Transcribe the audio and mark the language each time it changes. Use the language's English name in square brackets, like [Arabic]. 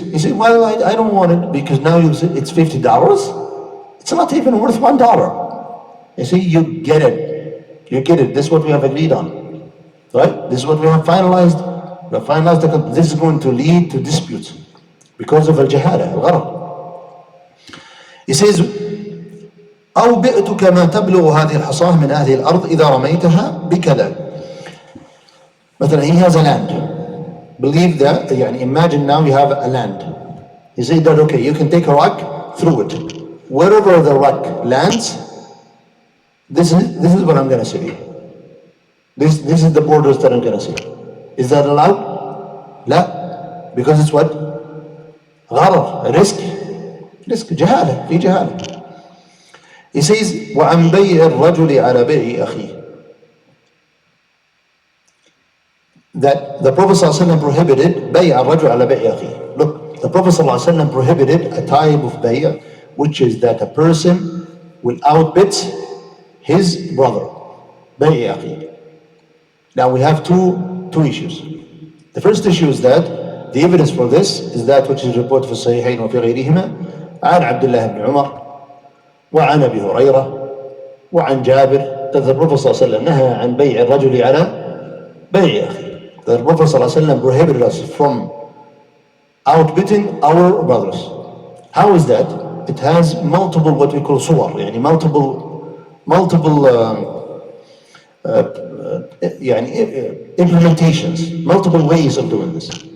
[English] You say, well, I don't want it because now you say it's $50. It's not even worth $1. You see, you get it. This is what we have agreed on. Right? This is what we have finalized. We have finalized that this is going to lead to disputes because of al-jahala, al-gharab. He says, [Arabic] أو بئتك ما تبلغ هذه الحصاة من هذه الأرض إذا رميتها بكذا. مثلا [English] he has a land, believe that, يعني imagine now you have a land. You say that, okay, you can take a rock, throw it. Wherever the rock lands, this is what I'm going to say. This is the borders that I'm going to say. Is that allowed? لا. Because it's what? [Arabic] غرر, risk, جهالة, في جهالة. [English] He says, [Arabic] وعن بيع الرجل على بيع أخيه. [English] That the Prophet ﷺ prohibited [Arabic] بيع الرجل على بيع أخيه. [English] Look, the Prophet ﷺ prohibited a type of bay'a, which is that a person will outbid his brother. [Arabic] بيع أخيه. [English] Now we have two issues. The first issue is that the evidence for this is that which is reported [Arabic] في الصحيحين وفي غيرهما عن عبد الله بن عمر وعن أبي هريرة وعن جابر [English] that the Prophet [Arabic] صلى الله عليه وسلم نهى عن بيع الرجل على بيع أخيه. [English] The Prophet صلى الله عليه وسلم prohibited us from outbidding our brothers. How is that? It has multiple what we call صور, يعني multiple يعني implementations, multiple ways of doing this.